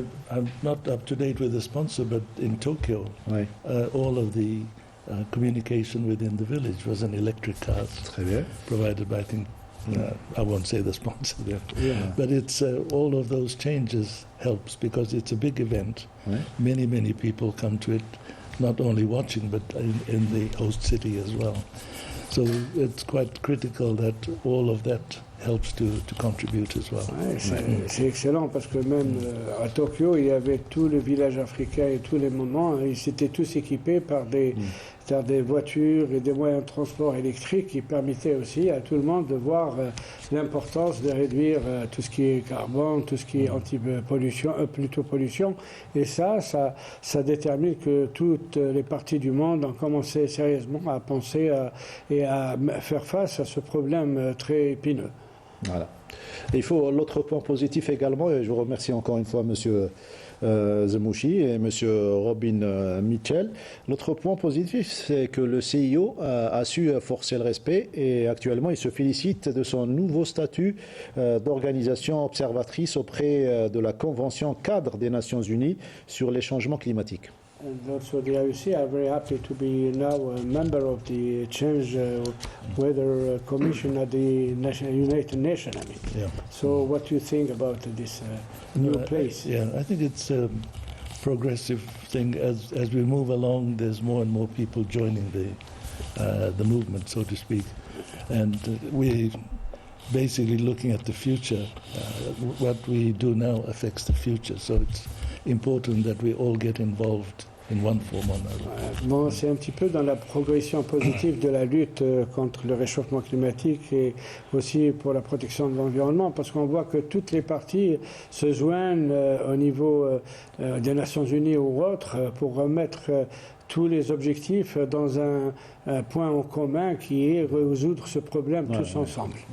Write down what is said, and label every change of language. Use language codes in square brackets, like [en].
[en] I'm not up to date with the sponsor, but in Tokyo, all of the communication within the village was an electric car provided by, I think, I won't say the sponsor there, but it's all of those changes helps because it's a big event. Many people come to it, not only watching but in the host city as well. So it's quite critical that all of that helps to contribute as well. [fr] C'est excellent parce que même à Tokyo, il y avait tous les villages africains et tous les moments, ils étaient tous équipés par des voitures et des moyens de transport électriques qui permettaient aussi à tout le monde de voir l'importance de réduire tout ce qui est carbone, tout ce qui est anti-pollution, plutôt pollution. Et ça détermine que toutes les parties du monde ont commencé sérieusement à penser et à faire face à ce problème très épineux. Voilà. Et il faut l'autre point positif également, et je vous remercie encore une fois, Monsieur Zemouchi et Monsieur Robin Mitchell. L'autre point positif, c'est que le CIO a su forcer le respect et actuellement il se félicite de son nouveau statut d'organisation observatrice auprès de la Convention cadre des Nations Unies sur les changements climatiques. [en] And also the IOC are very happy to be now a member of the Change Weather Commission at the United Nations. So what do you think about this new place? I think it's a progressive thing. As we move along, there's more and more people joining the movement, so to speak. And we're basically looking at the future. What we do now affects the future, so it's important that we all get involved in one form or another. [fr] Bon, c'est un petit peu dans la progression positive de la lutte contre le réchauffement climatique et aussi pour la protection de l'environnement, parce qu'on voit que toutes les parties se joignent au niveau des Nations Unies ou autres pour remettre tous les objectifs dans un point en commun qui est résoudre ce problème tous ensemble.